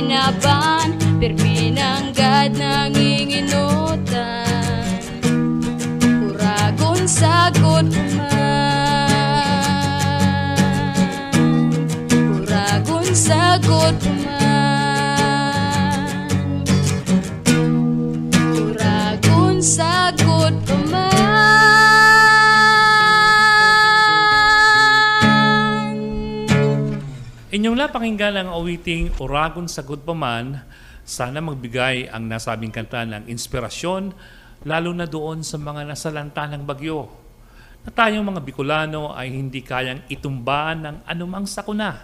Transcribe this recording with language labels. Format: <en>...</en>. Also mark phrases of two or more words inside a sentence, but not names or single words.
<bik>laban, pirminanggad nanginginutan, uragon sagot man, uragon sagot man, uragon sagot man.</bik> <tl>Inyong napakinggan ang awiting Uragon Sagot Pa Man. Sana magbigay ang nasabing kanta ng inspirasyon, lalo na doon sa mga nasalanta ng bagyo, na tayong mga Bicolano ay hindi kayang itumba ng anumang sakuna.</tl>